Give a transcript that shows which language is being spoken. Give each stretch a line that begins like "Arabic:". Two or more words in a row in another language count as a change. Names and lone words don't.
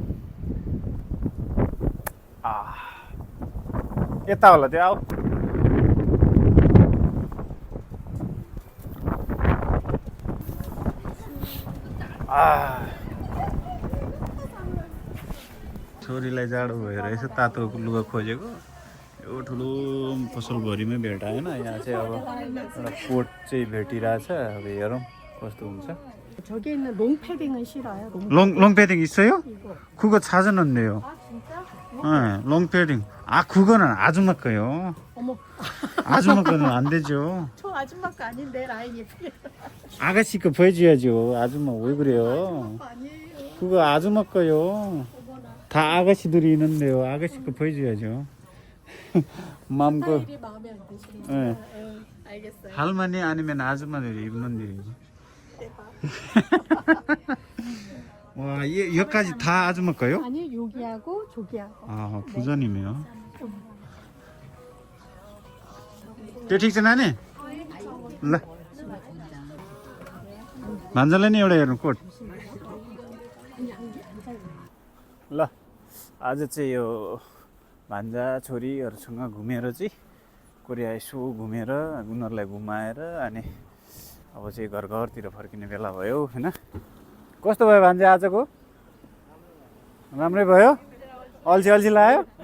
Nepali: यता होला त्यो आऊ छोरीलाई जाडो भएर यसो तातो लुगा खोजेको यो ठुलो पसलभरिमै भेटाएन यहाँ चाहिँ अब एउटा कोट चाहिँ भेटिरहेछ अब हेरौँ कस्तो हुन्छ
Korean: 저기 있는 롱패딩은 싫어요. 롱패딩 있어요? 그거 찾아놨네요. 네, 롱패딩. 아 그거는 아줌마 거요. 어머, 아줌마 거는 안 되죠. 저 아줌마 거 아닌데 라인이 아가씨 거 보여줘야죠. 아줌마 왜 그래요? 아니에요. 그거 아줌마 거요. 다 아가씨들이 있는데요. 아가씨 거 보여줘야죠. 마음껏. 스타일이 마음에 안 드시는 네. 알겠어요. 할머니 아니면 아줌마들이 입는 일이지. 와, 여기까지 다 아줌마 거요? 아니 여기하고 저기하고. 아, 부전이네요.
Nepali: त्यो ठिक छ नानी ल भान्जालाई नि एउटा हेर्नु कोट ल आज चाहिँ यो भान्जा छोरीहरूसँग घुमेर चाहिँ कोरिया यसो घुमेर उनीहरूलाई घुमाएर अनि अब चाहिँ घर घरतिर फर्किने बेला भयो हैन कस्तो भयो भान्जा आजको राम्रै भयो अल्छी अल्छी लाग्यो